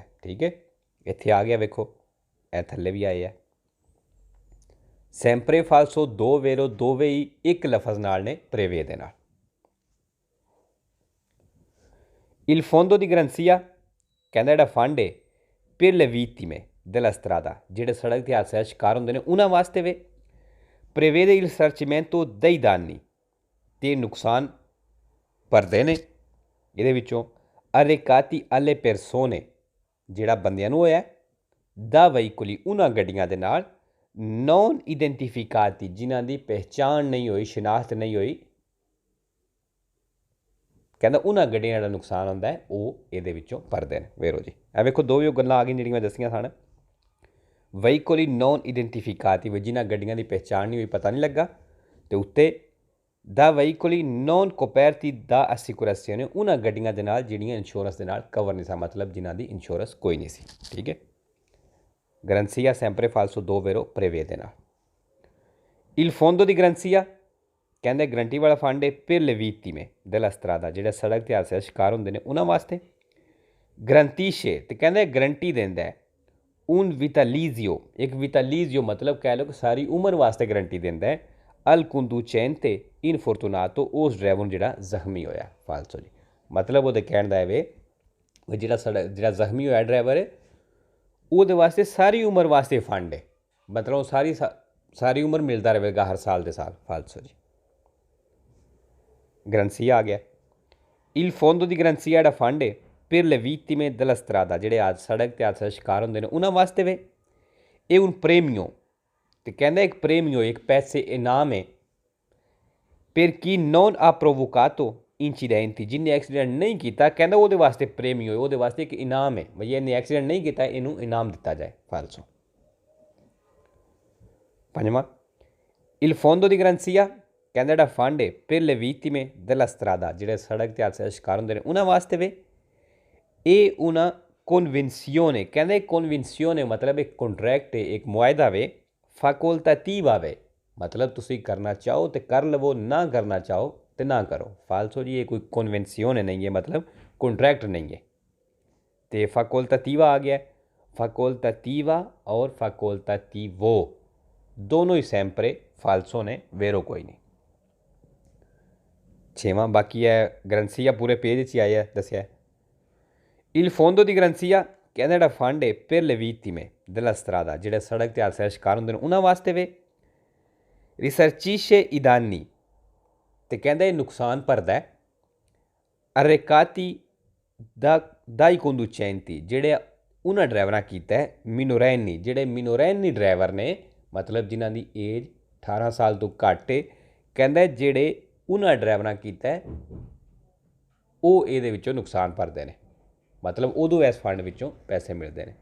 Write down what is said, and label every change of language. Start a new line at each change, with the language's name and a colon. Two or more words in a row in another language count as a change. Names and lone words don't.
Punjabi: ਠੀਕ ਹੈ, ਇੱਥੇ ਆ ਗਿਆ ਵੇਖੋ, ਇਹ ਥੱਲੇ ਵੀ ਆਏ ਹੈ।
Italian: sempre falso o vero
Punjabi: ਦੋਵੇਂ ਹੀ ਇੱਕ ਲਫ਼ਜ਼ ਨਾਲ ਨੇ, ਪ੍ਰੇਵੇਦੇ ਨਾਲ।
Italian: il fondo di garanzia
Punjabi: ਕਹਿੰਦਾ ਜਿਹੜਾ ਫੰਡ ਹੈ
Italian: per le vittime della strada,
Punjabi: ਜਿਹੜੇ ਸੜਕ ਦੇ ਹਾਦਸੇ ਦਾ ਸ਼ਿਕਾਰ ਹੁੰਦੇ ਨੇ ਉਹਨਾਂ ਵਾਸਤੇ ਵੇ।
Italian: prevede il risarcimento dei danni,
Punjabi: ਤੇ ਨੁਕਸਾਨ ਭਰਦੇ ਨੇ ਇਹਦੇ ਵਿੱਚੋਂ।
Italian: arrecati alle persone,
Punjabi: ਜਿਹੜਾ ਬੰਦਿਆਂ ਨੂੰ ਹੋਇਆ,
Italian: da veicoli,
Punjabi: ਉਹਨਾਂ ਗੱਡੀਆਂ ਦੇ ਨਾਲ,
Italian: non identificati,
Punjabi: ਜਿਨ੍ਹਾਂ ਦੀ ਪਹਿਚਾਣ ਨਹੀਂ ਹੋਈ, ਸ਼ਨਾਖਤ ਨਹੀਂ ਹੋਈ। ਕਹਿੰਦਾ ਉਹਨਾਂ ਗੱਡੀਆਂ ਜਿਹੜਾ ਨੁਕਸਾਨ ਹੁੰਦਾ ਹੈ ਉਹ ਇਹਦੇ ਵਿੱਚੋਂ ਭਰਦੇ ਨੇ। ਵੇਰੋ ਜੀ, ਇਹ ਵੇਖੋ ਦੋ ਵੀ ਗੱਲਾਂ ਆ ਗਈਆਂ ਜਿਹੜੀਆਂ ਮੈਂ ਦੱਸੀਆਂ ਸਨ।
Italian: veicoli non identificati,
Punjabi: ਜਿਨ੍ਹਾਂ ਗੱਡੀਆਂ ਦੀ ਪਹਿਚਾਣ ਨਹੀਂ ਹੋਈ, ਪਤਾ ਨਹੀਂ ਲੱਗਾ। ਅਤੇ ਉੱਤੇ
Italian: da veicoli non coperti da assicurazione,
Punjabi: ਉਹਨਾਂ ਗੱਡੀਆਂ ਦੇ ਨਾਲ ਜਿਹੜੀਆਂ ਇੰਸ਼ੋਰੈਂਸ ਦੇ ਨਾਲ ਕਵਰ ਨਹੀਂ ਸਨ, ਮਤਲਬ ਜਿਨ੍ਹਾਂ ਦੀ ਇੰਸ਼ੋਰੈਂਸ ਕੋਈ ਨਹੀਂ ਸੀ। ਠੀਕ ਹੈ, ਗ੍ਰੰਸੀਆ
Italian: sempre falso o vero
Punjabi: ਪ੍ਰੇਵੇ ਦੇ ਨਾਲ।
Italian: il fondo di garanzia
Punjabi: ਕਹਿੰਦੇ ਗਰੰਟੀ ਵਾਲਾ ਫੰਡ ਹੈ
Italian: per le vittime della strada,
Punjabi: ਜਿਹੜੇ ਸੜਕ ਦੇ ਹਾਦਸੇ ਦਾ ਸ਼ਿਕਾਰ ਹੁੰਦੇ ਨੇ ਉਹਨਾਂ ਵਾਸਤੇ। ਗਰੰਟੀਸ਼ੇ, ਤੇ ਕਹਿੰਦੇ ਗਰੰਟੀ ਦਿੰਦਾ ਹੈ
Italian: un vitalizio,
Punjabi: ਇੱਕ vitalizio ਮਤਲਬ ਕਹਿ ਲਓ ਕਿ ਸਾਰੀ ਉਮਰ ਵਾਸਤੇ ਗਰੰਟੀ ਦਿੰਦਾ ਹੈ।
Italian: al conducente infortunato,
Punjabi: ਉਸ ਡਰਾਈਵਰ ਨੂੰ ਜਿਹੜਾ ਜ਼ਖਮੀ ਹੋਇਆ। ਫਾਲਸੋ ਜੀ, ਮਤਲਬ ਉਹਦੇ ਕਹਿਣ ਦਾ ਇਹ ਜਿਹੜਾ ਜ਼ਖਮੀ ਹੋਇਆ ਡਰਾਈਵਰ ਹੈ ਉਹਦੇ ਵਾਸਤੇ ਸਾਰੀ ਉਮਰ ਵਾਸਤੇ ਫੰਡ ਹੈ, ਮਤਲਬ ਸਾਰੀ ਉਮਰ ਮਿਲਦਾ ਰਹੇਗਾ ਹਰ ਸਾਲ ਦੇ ਸਾਲ। ਫਾਲਸੋ ਜੀ, ਗ੍ਰੰਸੀਆ ਆ ਗਿਆ।
Italian: il fondo di garanzia
Punjabi: ਜਿਹੜਾ ਫੰਡ ਹੈ
Italian: per le vittime della strada,
Punjabi: ਜਿਹੜੇ ਸੜਕ ਤੇ ਹਾਦਸੇ ਦਾ ਸ਼ਿਕਾਰ ਹੁੰਦੇ ਨੇ ਉਹਨਾਂ ਵਾਸਤੇ ਵੇ।
Italian: ਇਹ un premio,
Punjabi: ਤੇ ਕਹਿੰਦਾ ਇੱਕ ਪ੍ਰੇਮੀਓ, ਇੱਕ ਪੈਸੇ ਇਨਾਮ ਹੈ
Italian: per chi non ha provocato incidenti,
Punjabi: ਜਿਹਨੇ ਐਕਸੀਡੈਂਟ ਨਹੀਂ ਕੀਤਾ, ਕਹਿੰਦਾ ਉਹਦੇ ਵਾਸਤੇ ਪ੍ਰੇਮੀਓ, ਉਹਦੇ ਵਾਸਤੇ ਇੱਕ ਇਨਾਮ ਹੈ ਬਈ ਇਹਨੇ ਐਕਸੀਡੈਂਟ ਨਹੀਂ ਕੀਤਾ, ਇਹਨੂੰ ਇਨਾਮ ਦਿੱਤਾ ਜਾਏ। ਫਾਲਸੋ। ਪੰਜਵਾਂ,
Italian: il fondo di garanzia
Punjabi: ਕਹਿੰਦਾ ਜਿਹੜਾ ਫੰਡ ਹੈ
Italian: per le vittime della strada,
Punjabi: ਜਿਹੜੇ ਸੜਕ ਤੇ ਹਾਦਸੇ ਦਾ ਸ਼ਿਕਾਰ ਹੁੰਦੇ ਨੇ ਉਹਨਾਂ ਵਾਸਤੇ ਵੇ। ਇਹ ਉਹਨਾਂ ਕਨਵੈਂਸੀਓਨੇ, ਕਹਿੰਦੇ ਕਨਵੈਂਸੀਓਨੇ ਮਤਲਬ ਇੱਕ ਕੰਟਰੈਕਟ ਹੈ, ਇੱਕ ਮੁਆਇਦਾ ਵੇ। ਫੈਕੁਲਟੇਟਿਵਾ ਵੇ, ਮਤਲਬ ਤੁਸੀਂ ਕਰਨਾ ਚਾਹੋ ਤੇ ਕਰ ਲਵੋ, ਨਾ ਕਰਨਾ ਚਾਹੋ ਤੇ ਨਾ ਕਰੋ। ਫਾਲਸੋ ਜੀ, ਇਹ ਕੋਈ ਕਨਵੈਂਸੀਓਨੇ ਨਹੀਂ ਹੈ, ਮਤਲਬ ਕੰਟਰੈਕਟ ਨਹੀਂ ਹੈ। ਤੇ ਫੈਕੁਲਟੇਟਿਵਾ ਆ ਗਿਆ। ਫੈਕੁਲਟੇਟਿਵਾ ਔਰ ਫੈਕੁਲਟੇਟਿਵੋ ਦੋਨੋਂ ਹੀ
Italian: sempre falso
Punjabi: ਨੇ, ਵੇਰੋ ਕੋਈ ਨਹੀਂ। ਛੇਵਾਂ ਬਾਕੀ ਹੈ ਗ੍ਰੰਸੀਆ, ਪੂਰੇ ਪੇਜ 'ਚ ਹੀ ਆਇਆ ਦੱਸਿਆ।
Italian: il fondo di garanzia
Punjabi: ਕਹਿੰਦਾ ਜਿਹੜਾ ਫੰਡ ਹੈ
Italian: per le vittime della strada,
Punjabi: ਜਿਹੜੇ ਸੜਕ ਤੇ ਹਾਦਸੇ ਦਾ ਸ਼ਿਕਾਰ ਹੁੰਦੇ ਨੇ ਉਹਨਾਂ ਵਾਸਤੇ ਵੇ।
Italian: ਰਿਸਰਚੀਸ਼ੇ i danni,
Punjabi: ਤੇ ਕਹਿੰਦਾ ਇਹ ਨੁਕਸਾਨ ਭਰਦਾ ਹੈ।
Italian: arrecati dai conducenti,
Punjabi: ਜਿਹੜੇ ਉਹਨਾਂ ਡਰਾਈਵਰਾਂ ਕੀਤਾ ਹੈ। ਮਿਨੋਰੈਨੀ, ਜਿਹੜੇ ਮਿਨੋਰੈਨੀ ਡਰਾਈਵਰ ਨੇ, ਮਤਲਬ ਜਿਨ੍ਹਾਂ ਦੀ ਏਜ 18 ਸਾਲ ਤੋਂ ਘੱਟ ਹੈ, ਕਹਿੰਦਾ ਜਿਹੜੇ ਉਹਨਾਂ ਡਰਾਈਵਰਾਂ ਕੀਤਾ ਹੈ ਉਹ ਇਹਦੇ ਵਿੱਚੋਂ ਨੁਕਸਾਨ ਭਰਦੇ ਨੇ, ਮਤਲਬ ਉਦੋਂ ਇਸ ਫੰਡ ਵਿੱਚੋਂ ਪੈਸੇ ਮਿਲਦੇ ਨੇ।